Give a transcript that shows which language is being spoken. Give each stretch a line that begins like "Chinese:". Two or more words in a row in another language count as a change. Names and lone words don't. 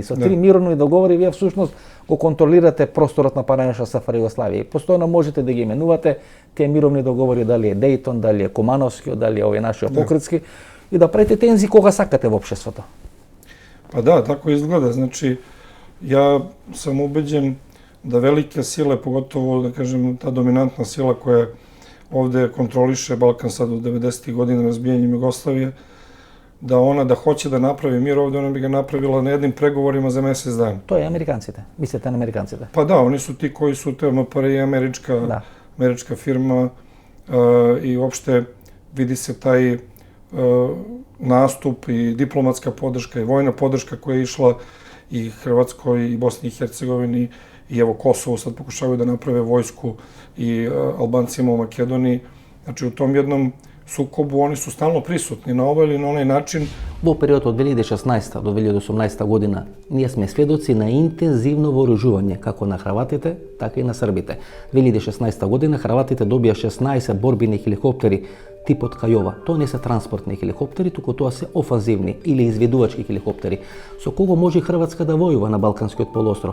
Macedonian: Со 3 мировни договори вие всушност го контролирате просторот на паранешна СФР Југославија. Постојано можете да ги именувате тие мировни договори, дали е Дејтон, дали е Кумановски, дали е овој нашиот Покритски, и да правите тензи кога сакате во општеството.
Serbian: Па да, тако изгледа. Значи, ја сам убеđen da velike sile, pogotovo, da kažem, ta dominantna sila koja ovde kontroliše Balkan sad od 90. godina razbijanjem Jugoslavije, da ona da hoće da napravi mir ovde, ona bi ga napravila na jednim pregovorima za mesec dana.
Macedonian: То е Американците, мислите на Американците?
Serbian: Pa da, oni su ti koji su te MPRI, američka firma i uopšte vidi se taj nastup i diplomatska podrška i vojna podrška koja je išla i Hrvatskoj i Bosni i Hercegovini i evo Kosovo sad pokušavaju da naprave vojsku i Albancima u Makedoniji. Znači u tom jednom sukobu oni su stalno prisutni na ovaj ili na onaj način.
Macedonian: Во период од 2016 до 2018 година ние сме сведоци на интензивно вооружување како на хрватите, така и на србите. 2016 година хрватите добија 16 борбени хеликоптери типот Кајова. Тоа не се транспортни хеликоптери, туку тоа се офанзивни или изведувачки хеликоптери, со кого може Хрватска да војува на Балканскиот полуостров.